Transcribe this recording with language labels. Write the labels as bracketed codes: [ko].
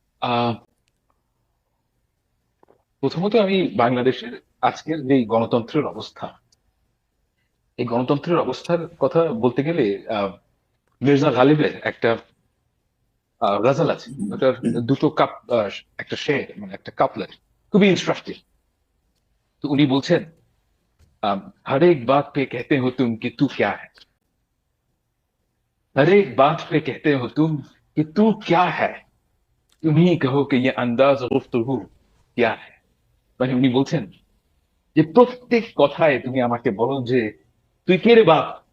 [bn] আহ প্রথমত আমি বাংলাদেশের আজকের যে গণতন্ত্রের অবস্থা, এই গণতন্ত্রের অবস্থার কথা বলতে গেলে আহ মির্জা গালিবের একটা গজল আছে, ওটার দুটো কাপ, একটা শের মানে একটা কাপলেট, খুবই ইনস্ট্রাকটিভ। [hi] তো উনি বলছেন, हर एक बात पे कहते हो तुम कि तू क्या है, हर एक बात पे कहते हो तुम कि तू क्या है, तुम ही कहो कि ये अंदाज गुफ्तगू क्या है। [bn] মানে উনি বলছেন যে প্রত্যেক কথায় তুমি আমাকে বলো যে তুই কে রে বাপ।